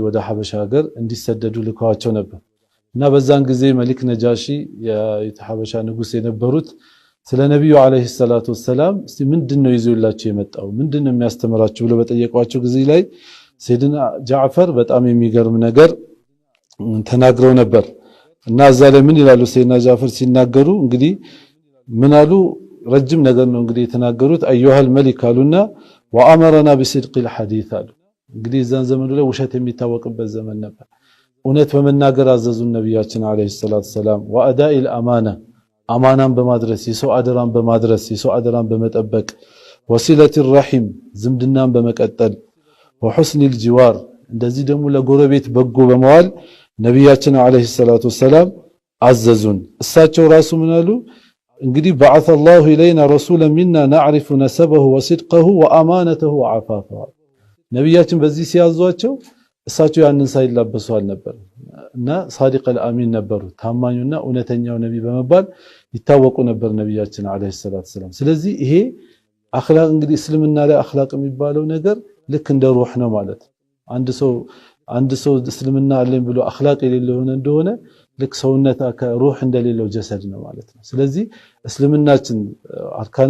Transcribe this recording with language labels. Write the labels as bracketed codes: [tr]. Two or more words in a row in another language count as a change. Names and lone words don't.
[am] ወደ ሐበሻ ሀገር እንዲሰደዱ ልከዋቸው ነበር እና በዛን ጊዜ መሊክ ነጃሺ የሐበሻ ንጉስ የነበሩት ስለ ነብዩ [ar] عليه صلاة وسلم [am] እስቲ ምንድነው ይዞላችሁ የመጣው ምንድነው የሚያስተምራችሁ ብለው በጠየቋቸው ጊዜ ላይ ሰይድና ጃዕፈር በጣም የሚገርም ነገር ተናግረው ነበር እና እዛ ላይ ምን ይላሉ ሰይድና ጃዕፈር ሲናገሩ እንግዲህ ምን አሉ ረጅም ነገር ነው እንግዲህ የተናገሩት [ar] أيها الملك [am] አሉና [ar] وأمرنا بصدق الحديث [am] አሉ እንግዲህ እዛን ዘመኑ ላይ ውሸት የሚታወቅበት ዘመን ነበር እውነት በመናገር አዘዙን ነብያችን [ar] عليه صلاة وسلم وأداء الامانه [am] አማናን በማድረስ የሰው አደራን በማድረስ የሰው አደራን በመጠበቅ [ar] وصلة الرحم [am] ዝምድናን በመቀጠል [ar] وحسن الجوار [am] እንደዚህ ደግሞ ለጎረቤት በጎ በመዋል ነብያችን [ar] عليه صلاة وسلم [am] አዘዙን እሳቸው ራሱ ምን አሉ እንግዲህ [ar] بعث الله إلينا رسولا منا نعرف نسبه وصدقه وأمانته وعفافه [am] ነብያችን በዚህ ሲያዟቸው እሳቸው ያንን ሳይላበሱ አልነበር እና [ar] صادق الامين [am] ነበሩ ታማኙና እውነተኛው ነብይ በመባል ይታወቁ ነበር ነብያችን [ar] عليه صلاة وسلم [am] ስለዚህ ይሄ አኽላቅ እንግዲህ እስልምና ላይ አኽላቅ የሚባለው ነገር ልክ እንደ ሩህ ነው ማለት አንድ ሰው እስልምና አለኝ ብሎ አኽላቅ የሌለው ሆነ እንደሆነ ልክ ሰውነታ ከሩህ እንደሌለው ጀሰድ ነው ማለት ነው ስለዚህ እስልምናችን አርካነል